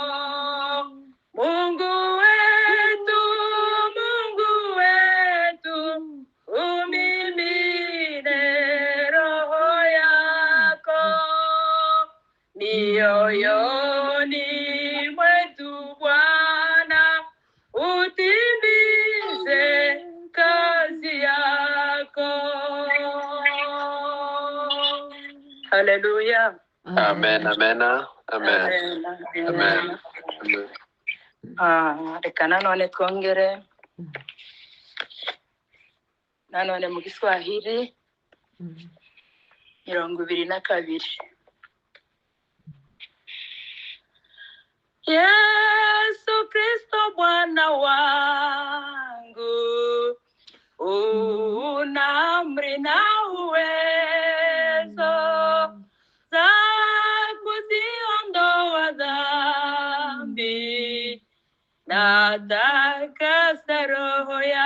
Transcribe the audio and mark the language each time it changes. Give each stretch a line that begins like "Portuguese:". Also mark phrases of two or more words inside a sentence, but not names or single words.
Swahili: Mungu wetu, umimine roho yako mioyoni mwetu Bwana, utimize kazi yako. Haleluya. Amen.
Kinyarwanda: Reka nanone twongere nanone mu Giswahili 22.
Swahili: Yesu Kristo Bwana wangu, una amri na uwezo za kuziondoa dhambi, na takasa roho